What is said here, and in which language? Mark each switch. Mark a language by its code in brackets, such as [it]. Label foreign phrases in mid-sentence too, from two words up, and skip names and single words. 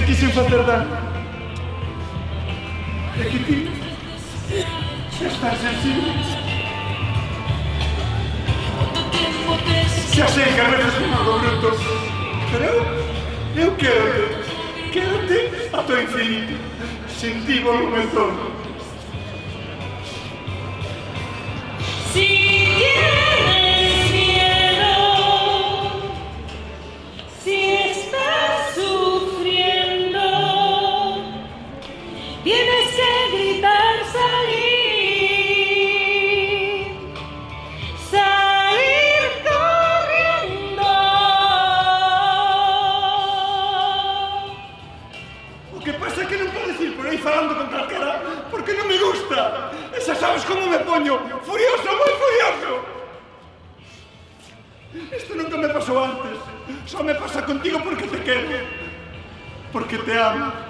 [gl] sin facer dano. É que ti estás sensible. Xa sei que [es] a veces me hago bruto, [gl] pero eu quero-te ata o infinito, [es] sin ti volumen todo. Si tienes miedo, si estás sufriendo, tienes que gritar, salir corriendo. [gl] O que pasa é que non podes ir por aí falando con calquera, porque non me gusta. E xa sabes como me poño, furioso, moi furioso. Isto nunca me pasou antes, só me pasa contigo porque te quero, porque te amo.